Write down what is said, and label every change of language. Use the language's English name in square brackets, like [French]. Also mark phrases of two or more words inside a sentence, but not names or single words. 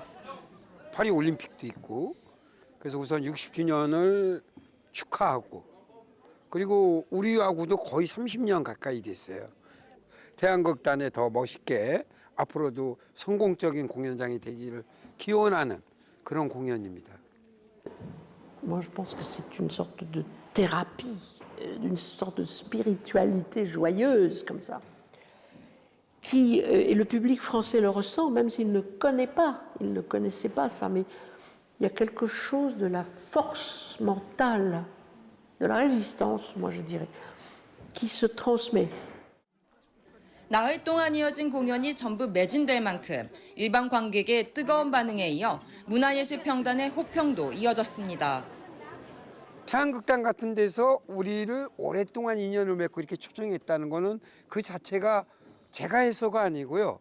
[Korean] 파리 올림픽도 있고 그래서 우선 60주년을 축하하고 그리고 우리하고도 거의 30년 가까이 됐어요. 태양극단에 더 멋있게 앞으로도 성공적인 공연장이 되기를 기원하는 그런 공연입니다. [French] Moi, je pense que c'est une sorte de thérapie, une sorte de spiritualité joyeuse comme ça. Et le public français le ressent, même s'il ne connaît pas, il ne connaissait pas ça, mais il y a quelque chose de la force mentale, de la résistance, moi je dirais, qui se transmet. [Korean] 나흘 동안 이어진 공연이 전부 매진될 만큼 일반 관객의 뜨거운 반응에 이어 문화예술평단의 호평도 이어졌습니다. 태양극단 같은 데서 우리를 오랫동안 인연을 맺고 이렇게 초청했다는 거는 그 자체가 제가 해서가 아니고요.